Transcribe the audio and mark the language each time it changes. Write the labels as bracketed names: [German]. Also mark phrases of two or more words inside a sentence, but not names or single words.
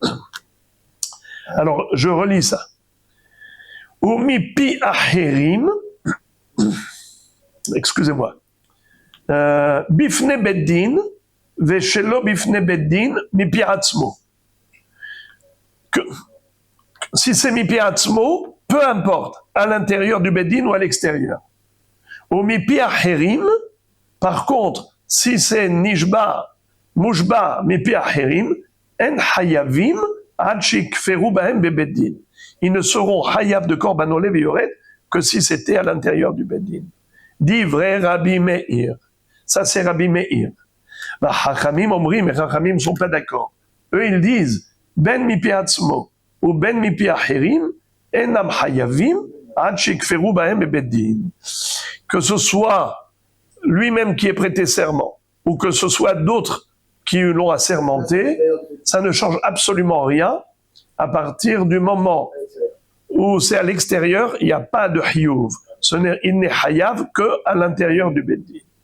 [French] Alors, je relis ça. Ou [Hebrew] מפי אחרים, [French] excusez-moi, [Hebrew] בפני בית דין, ושלא בפני בית דין, מפי עצמו. [French] Si c'est [Hebrew] מפי עצמו, [French] peu importe, à l'intérieur du Beddin ou à l'extérieur. [Hebrew] או מפי אחרים, [French] par contre, si c'est [Hebrew] נשבע, מושבע, מפי אחרים, אינם חייבים, עד שיכפרו בהם בבית דין. [French] Ils ne seront hayav de [Hebrew] קרבן עולה [French] et yoret que si c'était à l'intérieur du beddin. Dit vrai Rabbi Meir. Ça c'est Rabbi Meir. Bah, [Hebrew] חכמים אומרים, [French] mais Chachamim ne sont pas d'accord. Eux ils disent, [Hebrew] בין מפי עצמו, ou בין מפי אחרים, אינם חייבים, עד שיכפרו בהם בבית דין. [French] Que ce soit lui-même qui ait prêté serment, ou que ce soit d'autres qui l'ont assermenté, ça ne change absolument rien à partir du moment où c'est à l'extérieur, il n'y a pas de hiyuv. Il n'est hayav qu'à l'intérieur du beddin.